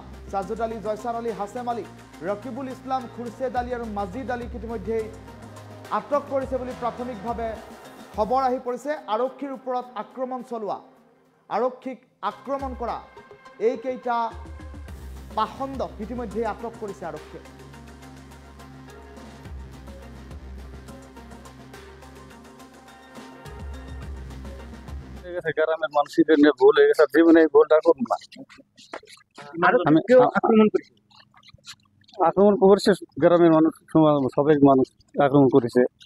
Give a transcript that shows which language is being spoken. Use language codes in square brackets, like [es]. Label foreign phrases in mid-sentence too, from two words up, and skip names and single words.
[as] সাজেদ আলী, জয়ছান আলী, হাছেম আলী, ৰকিবুল ইছলাম, খুৰছেদ আলী আৰু মজিদ আলীক ইতিমধ্যে আটক কৰিছে বুলি প্ৰাথমিকভাৱে খবৰ আহি পৰিছে। আৰক্ষীৰ ওপৰত আক্ৰমণ চলোৱা, আৰক্ষীক আক্ৰমণ কৰা এইকেইটা পাখণ্ডক ইতিমধ্যে আটক কৰিছে আৰক্ষীয়ে। [bn] গ্রামের মানুষদের নিয়ে ভুল হয়ে গেছে, জীবনে এই ভুলটা করব না। আক্রমণ করেছে গ্রামের মানুষ, সবাই মানুষ আক্রমণ করেছে।